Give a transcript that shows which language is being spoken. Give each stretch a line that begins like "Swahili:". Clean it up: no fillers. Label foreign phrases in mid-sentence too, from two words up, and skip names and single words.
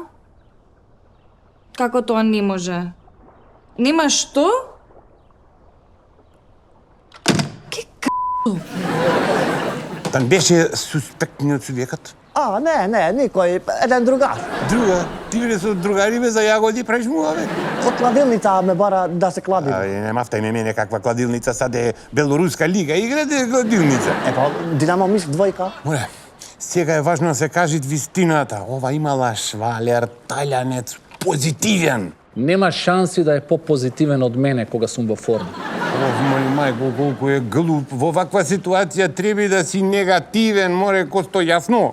Macedonian: Како тоа не може? Нема што? Ке Там беше суспектниот субјекат? А, не, никој, еден другар. Друга? Ти бе со другари бе за јагоди правиш муа бе? Од кладилница ме бара да се кладам. Не мафтај ме мене каква кладилница, сад е Белоруска лига, играте кладилница. Е па, Динамо Минск двојка. Море, сега е важно да се кажи вистината. Ова имала швалер, талјанец, позитивен. Нема шанси да е по-позитивен од мене кога сум во форма. Мој мајко, колку е глуп. Во ваква ситуација треба да си негативен, море, Косто, јасно?